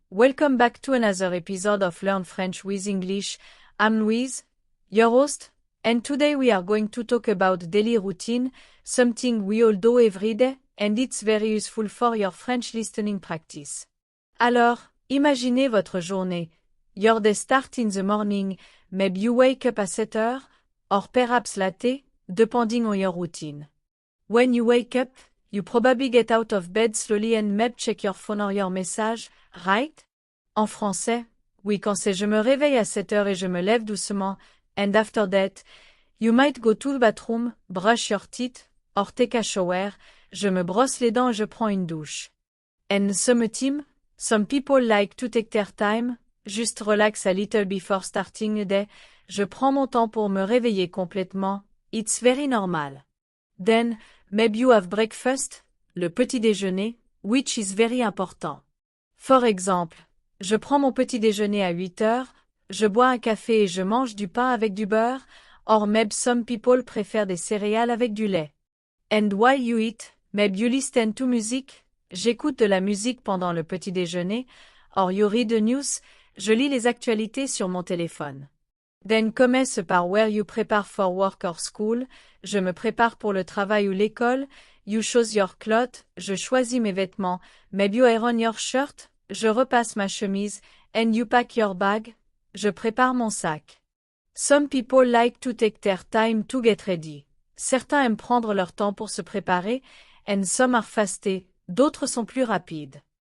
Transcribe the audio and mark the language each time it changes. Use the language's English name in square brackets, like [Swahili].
[English] Welcome back to another episode of Learn French with English. I'm Louise, your host, and today we are going to talk about daily routine, something we all do every day, and it's very useful for your French listening practice. [French] Alors, imaginez votre journée. [English] Your day starts in the morning, maybe you wake up at 7 or perhaps late, depending on your routine. When you wake up, you probably get out of bed slowly and maybe check your phone or your message, right? [French] En français, oui, quand c'est je me réveille à 7 et je me lève doucement, [English] and after that, you might go to the bathroom, brush your teeth, or take a shower, [French] je me brosse les dents et je prends une douche. [English] And some people like to take their time, just relax a little before starting a day, [French] je prends mon temps pour me réveiller complètement, [English] it's very normal. Then, maybe you have breakfast, le petit déjeuner, which is very important. For example, [French] je prends mon petit déjeuner à 8 je bois un café et je mange du pain avec du beurre, [English] or maybe some people [French] préfèrent des céréales avec du lait. [English] And while you eat, maybe you listen to music, [French] j'écoute de la musique pendant le petit déjeuner, [English] or you read the news, [French] je lis les actualités sur mon téléphone. [English] Then [French] commence par [English] where you prepare for work or school, [French] je me prépare pour le travail ou l'école, [English] you choose your clothes, [French] je choisis mes vêtements, [English] maybe you iron your shirt, [French] je repasse ma chemise, [English] and you pack your bag, [French] je prépare mon sac. [English] Some people like to take their time to get ready. [French] Certains aiment prendre leur temps pour se préparer, [English] and some are faster, [French] d'autres sont plus rapides.